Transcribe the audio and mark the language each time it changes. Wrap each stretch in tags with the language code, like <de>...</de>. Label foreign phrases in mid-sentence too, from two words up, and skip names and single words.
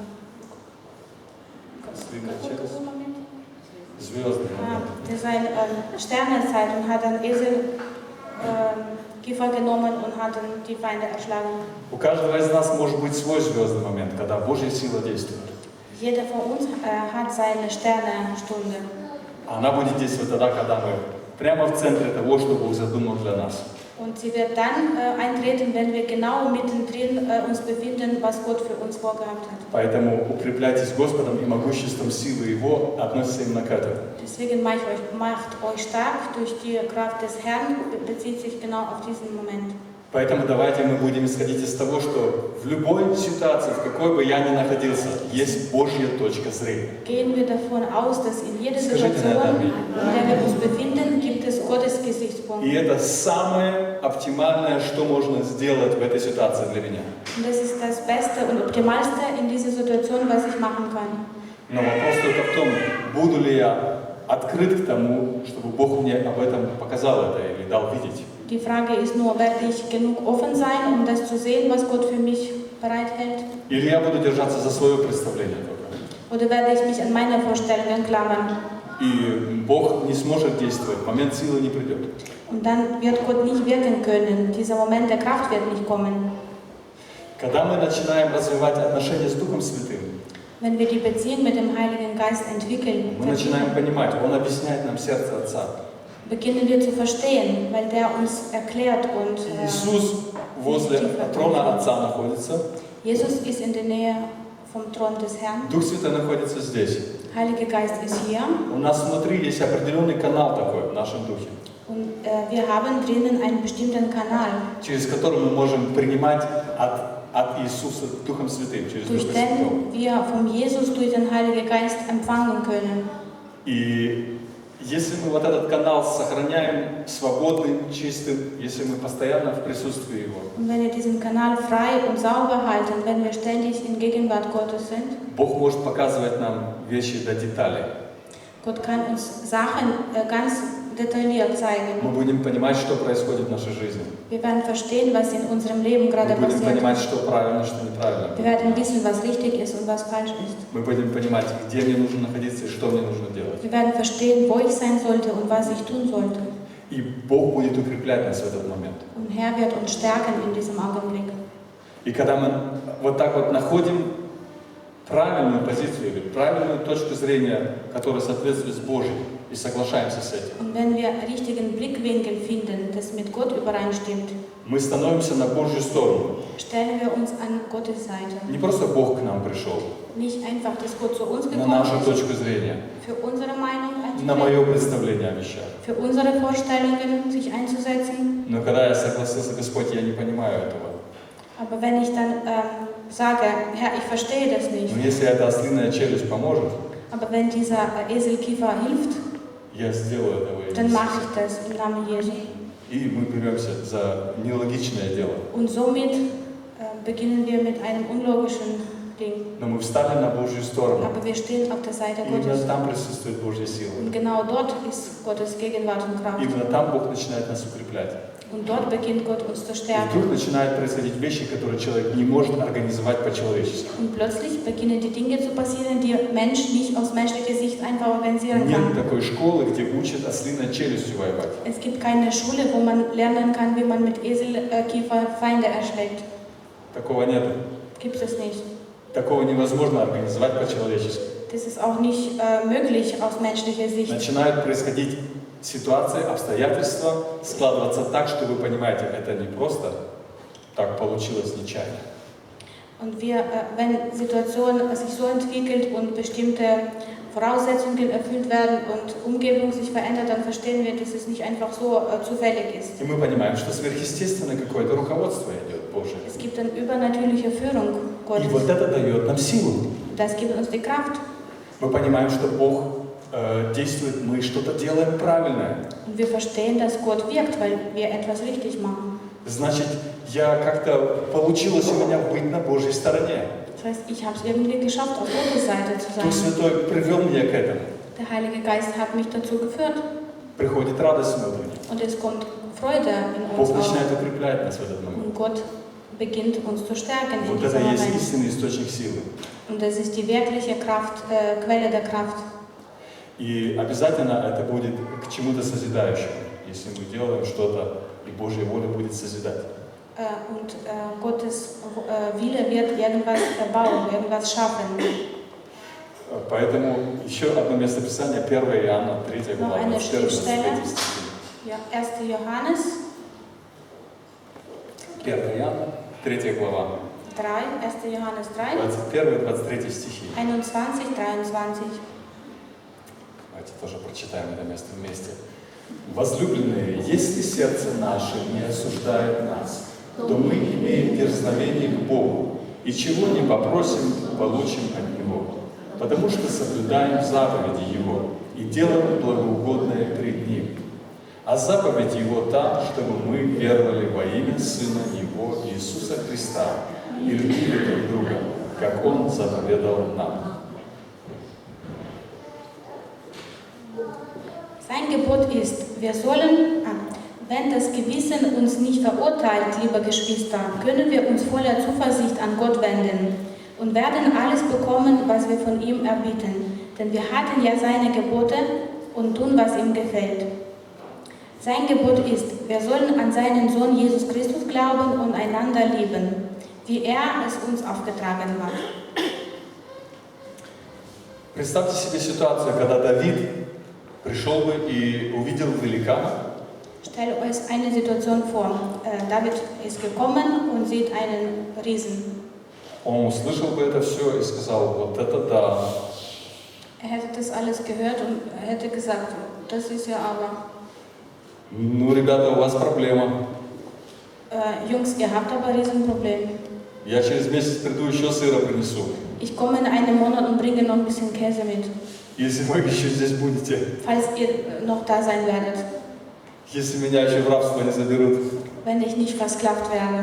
<ru>Ослиная челюсть. Звездный момент.</ru> <de>das ist ein Sternenzeit und hat dann Kiefer genommen und hat dann die Feinde erschlagen.</de> <ru>У каждого из нас может быть свой звездный момент, когда Божья сила действует.</ru> <de>Jeder von uns hat seine Sternenstunde.</de> <ru>Она будет действовать тогда, когда мы прямо в центре того, что Бог задумал для нас.</ru> <de>Und sie wird dann eintreten, wenn wir genau mittendrin uns befinden, was Gott für uns vorgehabt hat.</de> <ru>Поэтому укрепляйтесь Господом и могуществом силы Его относится именно к этому.</ru> <de>Deswegen macht euch stark durch die Kraft des Herrn, bezieht sich genau auf diesen Moment.</de> <ru>Поэтому давайте мы будем исходить из того, что в любой ситуации, в какой бы я ни находился, есть Божья точка зрения.</ru> <de>Gehen wir davon aus, dass in jeder</de> <ru>Скажите на</ru> <de>Situation,</de> <ru>это</ru> <de>in der wir uns befinden, gibt es Gottes Gesichtspunkt.</de> <ru>И это самое оптимальное, что можно сделать в этой ситуации для меня.</ru> <de>Und das ist das Beste und Optimalste in dieser Situation, was ich machen kann.</de> <ru>Но вопрос только в том, буду ли я открыт к тому, чтобы Бог мне об этом показал это или дал видеть.</ru> <de>Die Frage ist nur, werde ich genug offen sein, um das zu sehen, was Gott für mich bereithält?</de> <ru>Или я буду держаться за свое представление только.</ru> <de>Oder werde ich mich an meine Vorstellungen klammern?</de> <ru>И Бог не сможет действовать, момент силы не придет.</ru> <de>Und dann wird Gott nicht wirken können. Dieser Moment der Kraft wird nicht kommen.</de> <ru>Когда мы начинаем развивать отношения с Духом Святым,</ru> <de>Wenn wir die Beziehung mit dem Heiligen Geist entwickeln,</de> <ru>мы начинаем понимать, Он объясняет нам сердце Отца.</ru> <de>beginnen wir zu verstehen, weil der uns erklärt und</de> <ru>Иисус возле трона Отца находится,</ru> <de>Jesus ist in der Nähe vom Thron des Herrn.</de> <ru>Дух Святой находится здесь.</ru> <de>Heiliger Geist ist hier</de> <ru>У нас внутри есть определенный канал такой в нашем духе,</ru> <de>und wir haben drinnen einen bestimmten Kanal,</de> <ru>через который мы можем принимать от Иисуса Духом Святым, через</ru> <de>durch</de> <ru>Духа Святого.</ru> <de>den wir vom Jesus durch den Heiligen Geist empfangen können.</de> <ru>И если мы вот этот канал сохраняем свободным, чистым, если мы постоянно в присутствии Его,</ru> <de>Und wenn wir diesen Kanal frei und sauber halten, wenn wir ständig in Gegenwart Gottes sind,</de> <ru>Бог может показывать нам вещи до деталей.</ru> <de>Gott kann uns Sachen ganz detailliert</de> <ru>Мы</ru> <de>zeigen.</de> <ru>будем понимать, что происходит в нашей жизни.</ru> <de>Wir werden verstehen, was in unserem Leben</de> <ru>Мы</ru> <de>gerade</de> <ru>будем</ru> <de>passiert.</de> <ru>понимать, что правильно, что неправильно.</ru> <de>Wir werden wissen, was richtig ist und was falsch ist.</de> <ru>Мы будем понимать, где мне нужно находиться и что мне нужно делать.</ru> <de>Wir werden verstehen, wo ich sein sollte und was ich tun sollte.</de> <ru>И Бог будет укреплять нас в этот момент.</ru> <de>Und Herr wird uns stärken in diesem Augenblick.</de> <ru>И когда мы вот так вот находим правильную позицию или правильную точку зрения, которая соответствует с Божьей, и соглашаемся с этим,</ru> <de>Und wenn wir richtigen Blickwinkel finden, das mit Gott übereinstimmt,</de> <ru>мы становимся на Божью сторону.</ru> <de>stellen wir uns an Gottes Seite.</de> <ru>Не просто Бог к нам пришел,</ru> <de>Nicht einfach, dass Gott zu uns</de> <ru>на</ru> <de>gekommen</de> <ru>нашу</ru> <de>ist,</de> <ru>точку зрения,</ru> <de>für unsere Meinung</de> <ru>на</ru> <de>einzutreten,</de> <ru>мое представление о вещах.</ru> <de>für unsere Vorstellungen sich einzusetzen.</de> <ru>Но когда я согласился, Господь, я не понимаю этого.</ru> <de>Aber wenn ich dann sage, Herr, ich verstehe das nicht,</de> <ru>Но если эта ослиная челюсть поможет,</ru> <de>aber wenn dieser Eselkiefer hilft,</de> <ru>я сделаю это во имя</ru> <de>dann</de> <ru>Иисуса.</ru> <de>mache ich das im Namen Jesu.</de> <ru>И мы беремся за нелогичное дело.</ru> <de>Und somit beginnen wir mit einem unlogischen Ding.</de> <ru>Но мы встали на Божью сторону.</ru> <de>Aber wir stehen auf der Seite</de> <ru>И именно</ru> <de>Gottes.</de> <ru>там присутствует Божья сила.</ru> <de>Und genau dort ist Gottes Gegenwart und Kraft.</de> <ru>Именно там Бог начинает нас укреплять.</ru> <de>Und dort beginnt Gott uns zu</de> <ru>И</ru> <de>stärken.</de> <ru>вдруг начинают происходить вещи, которые человек не может организовать по-человечески.</ru> <de>Und plötzlich beginnen die Dinge zu passieren, die Mensch nicht aus menschlicher Sicht einfach organisieren</de> <ru>Нет</ru> <de>kann.</de> <ru>такой школы, где учат ослиной челюстью воевать.</ru> <de>Es gibt keine Schule, wo man lernen kann, wie man mit Eselkiefer Feinde erschlägt.</de> <ru>Такого нет.</ru> <de>Gibt es nicht.</de> <ru>Такого невозможно организовать по-человечески.</ru> <de>Das ist auch nicht möglich aus menschlicher Sicht.</de> <ru>Начинают происходить ситуации, обстоятельства складываться так, что вы понимаете, это не просто так получилось нечаянно.</ru> <de>Und wenn Situationen sich so entwickelt und bestimmte Voraussetzungen erfüllt werden und Umgebung sich verändert, dann verstehen wir, dass es nicht einfach so zufällig ist.</de> <ru>И мы понимаем, что сверхъестественное какое-то руководство идет Божие.</ru> <de>Es gibt eine übernatürliche Führung</de> <ru>И</ru> <de>Gottes.</de> <ru>вот это дает нам силу.</ru> <de>Das gibt uns die Kraft.</de> <ru>Мы понимаем, что Бог действует, мы что-то делаем правильное.</ru> <de>Und wir verstehen, dass Gott wirkt, weil wir etwas richtig machen.</de> <ru>Значит, я как-то получилось у меня быть на Божьей стороне.</ru> <de>Das heißt, ich habe es irgendwie geschafft, auf Gottes Seite zu</de> <ru>Дух</ru> <de>sein.</de> <ru>Святой привел меня к этому.</ru> <de>Der Heilige Geist hat mich dazu geführt</de> <ru>Приходит радость внутренняя.</ru> <de>und es kommt Freude in uns</de> <ru>Бог</ru> <de>auf.</de> <ru>начинает укреплять нас в этот момент.</ru> <de>Und Gott beginnt uns zu stärken in</de> <ru>Вот это</ru> <de>diesem</de> <ru>и есть</ru> <de>Moment.</de> <ru>истинный источник силы.</ru> <de>Und das ist die wirkliche Kraft, Quelle der Kraft.</de> <ru>И обязательно это будет к чему-то созидающему, если мы делаем что-то, и Божья воля будет созидать.</ru> <de>Und Gottes Wille wird irgendwas erbauen, irgendwas schaffen.</de> <ru>Поэтому еще одно место Писания, 1 Иоанна, 3 глава,</ru> <de>eine 21-23 Schriftstelle.</de> <ru>стихи.</ru> <de>Ja, 1. Johannes</de> <ru>1 Иоанна, 3 глава,</ru> <de>3, 1. Johannes 3,</de> <ru>21-23 стихи.</ru> <de>21, 23.</de> <ru>Давайте тоже прочитаем это место вместе. Возлюбленные, если сердце наше не осуждает нас, то мы имеем дерзновение к Богу, и чего не попросим, получим от Него, потому что соблюдаем заповеди Его и делаем благоугодное пред Ним. А заповедь Его та, чтобы мы веровали во имя Сына Его Иисуса Христа и любили друг друга, как Он заповедал нам.</ru> <de>Sein Gebot ist, wir sollen, wenn das Gewissen uns nicht verurteilt, liebe Geschwister, können wir uns voller Zuversicht an Gott wenden und werden alles bekommen, was wir von ihm erbitten. Denn wir hatten ja seine Gebote und tun, was ihm gefällt. Sein Gebot ist, wir sollen an seinen Sohn Jesus Christus glauben und einander lieben, wie er es uns aufgetragen hat.</de> <ru>Представьте себе ситуацию, когда Давид пришел бы и увидел великана,</ru> <de>Stellt euch eine Situation vor. David ist gekommen und sieht einen Riesen.</de> <ru>он услышал бы это все и сказал, вот это да,</ru> <de>Er hätte das alles gehört und er hätte gesagt, das ist ja aber,</de> <ru>ну, ребята, у вас проблема.</ru> <de>Jungs, ihr habt aber ein Riesenproblem.</de> <ru>Я через месяц приду, еще сыра принесу.</ru> <de>Ich komme in einem Monat und bringe noch ein bisschen Käse mit,</de> <ru>Если вы еще здесь будете,</ru> <de>falls ihr noch da sein werdet,</de> <ru>если меня еще в рабство не заберут.</ru> <de>wenn ich nicht versklavt werde.</de>